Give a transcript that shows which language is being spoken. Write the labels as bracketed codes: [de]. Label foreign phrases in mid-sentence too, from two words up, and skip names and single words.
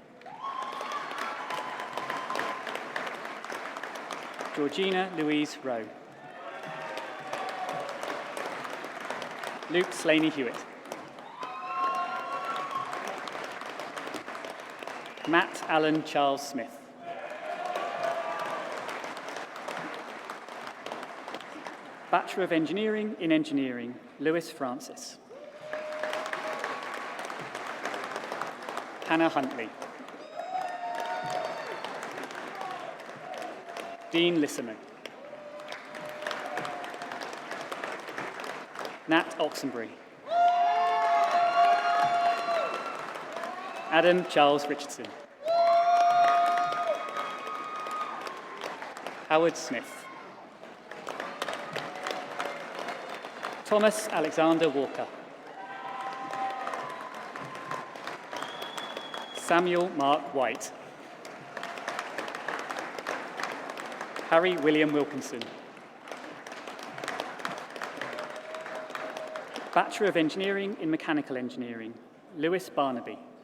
[en] Georgina Louise Rowe. Luke Slaney Hewitt. Matt Allen Charles Smith. Bachelor of Engineering in Engineering, Lewis Francis. Hannah Huntley. Dean Lisserman. Nat Oxenbury. Adam Charles Richardson. Howard Smith. Thomas Alexander Walker. Samuel Mark White. Harry William Wilkinson. Bachelor of Engineering in Mechanical Engineering, Lewis Barnaby.